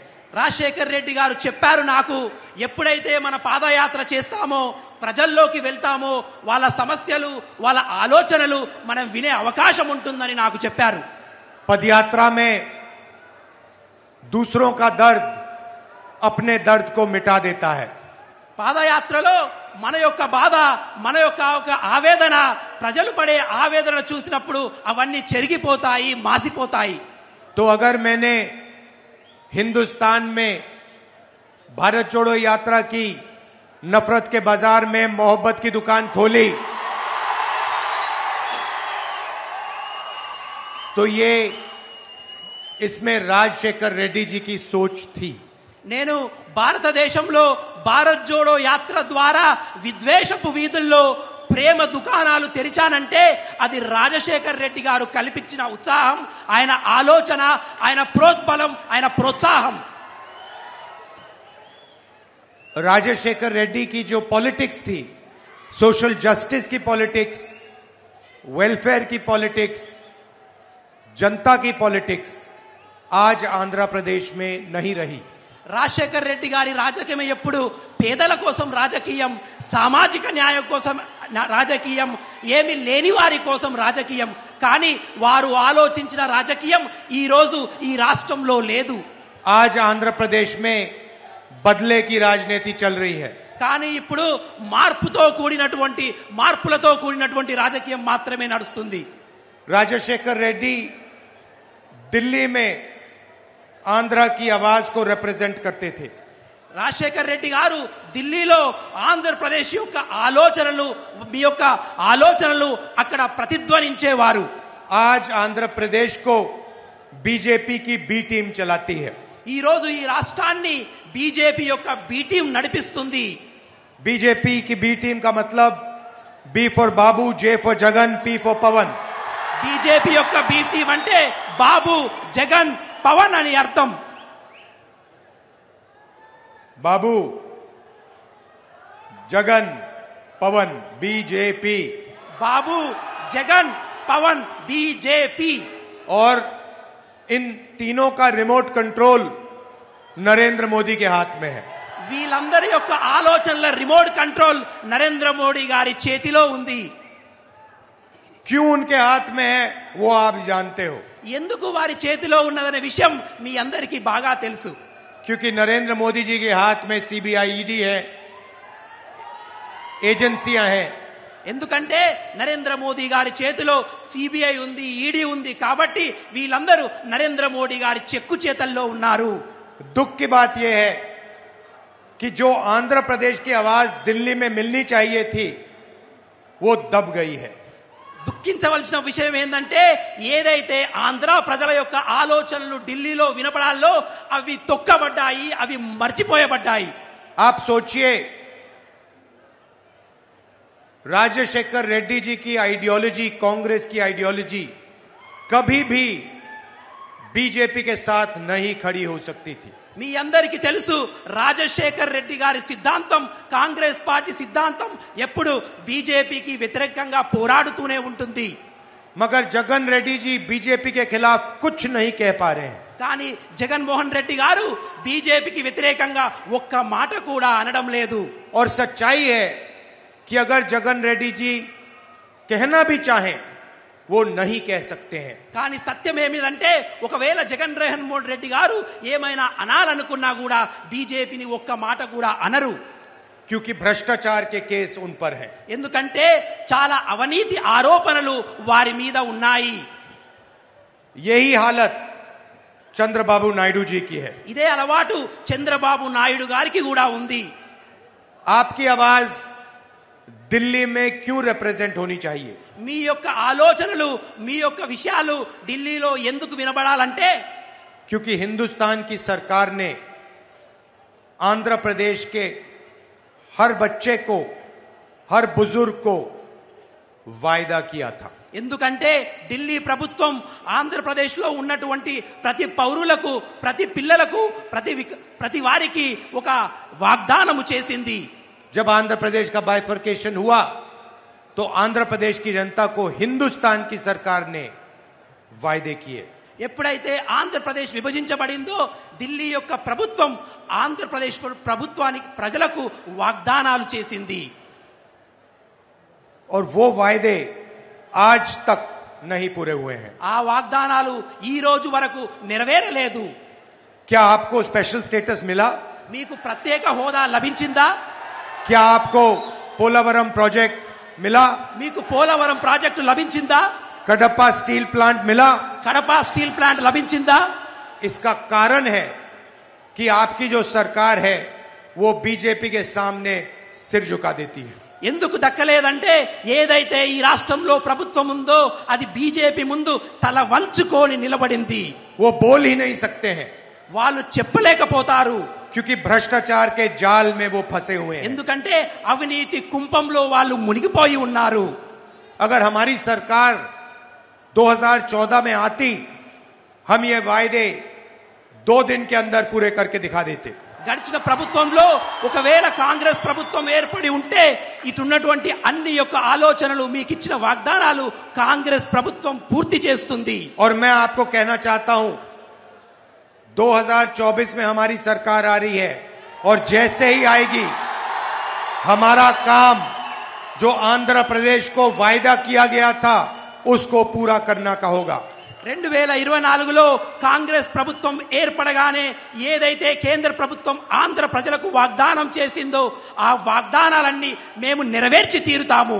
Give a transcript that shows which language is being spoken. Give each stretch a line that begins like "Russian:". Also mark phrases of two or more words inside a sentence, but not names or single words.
Telugu: రాజశేఖర్ రెడ్డి గారు చెప్పారు నాకు, ఎప్పుడైతే మన పాదయాత్ర చేస్తామో, ప్రజల్లోకి వెళ్తామో, వాళ్ళ సమస్యలు, వాళ్ళ ఆలోచనలు మనం వినే అవకాశం ఉంటుందని నాకు చెప్పారు.
Hindi: पदयात्रा में दूसरों का दर्द अपने दर्द को मिटा देता है.
Telugu: పాదయాత్రలో మన యొక్క బాధ, మన యొక్క ఆవేదన, ప్రజలు పడే ఆవేదన చూసినప్పుడు అవన్నీ చెరిగిపోతాయి, మాసిపోతాయి.
Hindi: तो अगर मैंने हिंदुस्तान में भारत जोड़ो यात्रा की, नफरत के बाजार में मोहब्बत की दुकान खोली, तो ये इसमें राजशेखर रेड्डी जी की सोच थी.
Telugu: నేను భారతదేశంలో భారత్ జోడో యాత్ర ద్వారా విద్వేషపు వీధుల్లో ప్రేమ దుకాణాలు తెరిచానంటే అది రాజశేఖర్ రెడ్డి గారు కల్పించిన ఉత్సాహం, ఆయన ఆలోచన, ఆయన ప్రోద్బలం, ఆయన ప్రోత్సాహం.
Hindi: राजशेखर रेड्डी की जो पॉलिटिक्स थी,
English: social justice
Hindi: की पॉलिटिक्स, वेलफेयर की पॉलिटिक्स, जनता की पॉलिटिक्स आज आंध्र प्रदेश में नहीं रही.
Telugu: రాజశేఖర్ రెడ్డి గారి రాజకీయం ఎప్పుడు పేదల కోసం రాజకీయం, సామాజిక న్యాయం కోసం రాజకీయం, ఏమి లేని వారి కోసం రాజకీయం. కానీ వారు ఆలోచించిన రాజకీయం ఈ రోజు ఈ రాష్ట్రంలో లేదు.
Hindi: आज आंध्र प्रदेश में बदले की राजनीति चल रही है.
Telugu: కానీ ఇప్పుడు మార్పులతో కూడినటువంటి రాజకీయం మాత్రమే నడుస్తుంది.
Hindi: राजशेखर रेड्डी दिल्ली में आंध्र की आवाज को रिप्रेजेंट करते थे.
Telugu: రాజశేఖర్ రెడ్డి గారు ఢిల్లీలో ఆంధ్రప్రదేశ్ యొక్క ఆలోచనలు అక్కడ ప్రతిధ్వనించేవారు.
Hindi: आज आंध्र प्रदेश को बीजेपी की
English: B team
Hindi: चलाती है.
Telugu: ఈ రోజు ఈ రాష్ట్రాన్ని బీజేపీ యొక్క
English: B team
Telugu: నడిపిస్తుంది.
Hindi: बीजेपी की
English: B team
Hindi: का मतलब
English: B for Babu, J for Jagan, P for Pawan.
Telugu: బీజేపీ యొక్క
English: B team
Telugu: అంటే బాబు, జగన్, పవన్ అని అర్థం.
Hindi: बाबू, जगन, पवन, बीजेपी.
Telugu: బాబు, జగన్, పవన్, బీజేపీ.
Hindi: और इन तीनों का
English: remote control
Hindi: नरेंद्र मोदी के हाथ में है.
Telugu: వీళ్ళందరి యొక్క ఆలోచనల
English: remote control
Telugu: నరేంద్ర మోడీ గారి చేతిలో ఉంది.
Hindi: क्यों उनके हाथ में है वो आप जानते हो.
Telugu: ఎందుకు వారి చేతిలో ఉన్నదనే విషయం మీ అందరికీ బాగా తెలుసు.
Hindi: क्योंकि नरेंद्र मोदी जी के हाथ में सीबीआई, ईडी है, एजेंसियां हैं.
Telugu: ఎందుకంటే నరేంద్ర మోదీ గారి చేతిలో సిబిఐ ఉంది, ఈడీ ఉంది. కాబట్టి వీళ్ళందరూ నరేంద్ర మోడీ గారి చెక్కు చేతల్లో ఉన్నారు.
Hindi: दुख की बात यह है कि जो आंध्र प्रदेश की आवाज दिल्ली में मिलनी चाहिए थी वो दब गई है.
Telugu: దుఃఖించవలసిన విషయం ఏంటంటే ఏదైతే ఆంధ్ర ప్రజల యొక్క ఆలోచనలు ఢిల్లీలో వినపడాలో అవి తొక్కబడ్డాయి, అవి మర్చిపోయబడ్డాయి.
Hindi: आप सोचिए, राजशेखर रेड्डी जी की आइडियोलॉजी, कांग्रेस की आइडियोलॉजी कभी भी बीजेपी के साथ नहीं खड़ी हो सकती थी.
Telugu: మీ అందరికీ తెలుసు, రాజశేఖర్ రెడ్డి గారి సిద్ధాంతం, కాంగ్రెస్ పార్టీ సిద్ధాంతం ఎప్పుడు బీజేపీకి వ్యతిరేకంగా పోరాడుతూనే ఉంటుంది.
Hindi: मगर जगन रेड्डी जी बीजेपी के खिलाफ कुछ नहीं कह पा रहे हैं.
Telugu: కానీ జగన్మోహన్ రెడ్డి గారు బీజేపీకి వ్యతిరేకంగా ఒక్క మాట కూడా అనడం లేదు.
Hindi: और सच्चाई है कि अगर जगन रेड्डी जी कहना भी चाहें वो नहीं कह सकते हैं.
Telugu: కానీ సత్యం ఏమిటంటే ఒకవేళ జగన్మోహన్ రెడ్డి గారు ఏమైనా అనాలనుకున్నా కూడా బీజేపీని ఒక్క మాట కూడా అనరు.
Hindi: क्योंकि भ्रष्टाचार के केस उन पर हैं.
Telugu: ఎందుకంటే చాలా అవినీతి ఆరోపణలు వారి మీద ఉన్నాయి.
Hindi: यही हालत चंद्रबाबू नायडू जी की है.
Telugu: ఇదే అలవాటు చంద్రబాబు నాయుడు గారికి కూడా ఉంది.
Hindi: आपकी आवाज दिल्ली में क्यों रिप्रेजेंट होनी चाहिए?
Telugu: మీ యొక్క ఆలోచనలు మీ యొక్క విషయాలు ఢిల్లీలో ఎందుకు వినబడాలంటే
Hindi: क्योंकि हिंदुस्तान की सरकार ने आंध्र प्रदेश के हर बच्चे को, हर बुजुर्ग को वायदा किया था।
Telugu: ఎందుకంటే ఢిల్లీ ప్రభుత్వం ఆంధ్రప్రదేశ్లో ఉన్నటువంటి ప్రతి పౌరులకు, ప్రతి పిల్లలకు, ప్రతి వారికి ఒక వాగ్దానము చేసింది।
Hindi: जब आंध्र प्रदेश का बाइफर्केशन हुआ तो आंध्र प्रदेश की जनता को हिंदुस्तान की सरकार ने वायदे किए।
Telugu: ఎప్పుడైతే ఆంధ్రప్రదేశ్ విభజించబడిందో ఢిల్లీ యొక్క ప్రభుత్వం ఆంధ్రప్రదేశ్ ప్రభుత్వానికి ప్రజలకు వాగ్దానాలు చేసింది।
Hindi: और वो वायदे आज तक नहीं पूरे हुए हैं।
Telugu: ఆ వాగ్దానాలు ఈ రోజు వరకు నెరవేరలేదు।
Hindi: क्या आपको
English: special status
Hindi: मिला?
Telugu: మీకు ప్రత్యేక హోదా లభించిందా?
Hindi: क्या आपको पोलावरम प्रोजेक्ट मिला?
Telugu: మీకు పోలవరం ప్రాజెక్టు లభించిందా?
Hindi: कडप्पा
English: steel plant
Hindi: मिला?
Telugu: కడప
English: steel plant
Telugu: లభించిందా?
Hindi: इसका कारण है कि आपकी जो सरकार है वो बीजेपी के सामने सिर झुका देती है।
Telugu: ఎందుకు దక్కలేదంటే ఏదైతే ఈ రాష్ట్రంలో ప్రభుత్వం ఉందో అది బీజేపీ ముందు తల వంచుకొని నిలబడింది।
Hindi: वो बोल ही नहीं सकते हैं
Telugu: వాళ్ళు చెప్పలేకపోతారు।
Hindi: क्योंकि भ्रष्टाचार के जाल में वो फंसे हुए हैं।
Telugu: ఎందుకంటే అవినీతి కుంపంలో వాళ్ళు మునిగిపోయి ఉన్నారు।
Hindi: अगर हमारी सरकार 2014 में आती, हम ये वायदे 2 दिन के अंदर पूरे करके दिखा देते।
Telugu: గడిచిన ప్రభుత్వంలో ఒకవేళ కాంగ్రెస్ ప్రభుత్వం ఏర్పడి ఉంటే ఇటున్నటువంటి అన్ని యొక్క ఆలోచనలు మీకు ఇచ్చిన వాగ్దానాలు కాంగ్రెస్ ప్రభుత్వం పూర్తి చేస్తుంది।
Hindi: और मैं आपको कहना चाहता हूं 2024 में हमारी सरकार आ रही है और जैसे ही आएगी हमारा काम जो आंध्र प्रदेश को वायदा किया गया था उसको पूरा करना का होगा।
Telugu: 2024లో కాంగ్రెస్ ప్రభుత్వం ఏర్పడగానే ఏదైతే కేంద్ర ప్రభుత్వం ఆంధ్ర ప్రజలకు వాగ్దానం చేసిందో ఆ వాగ్దానాలన్నీ మేము నెరవేర్చి తీరుతాము।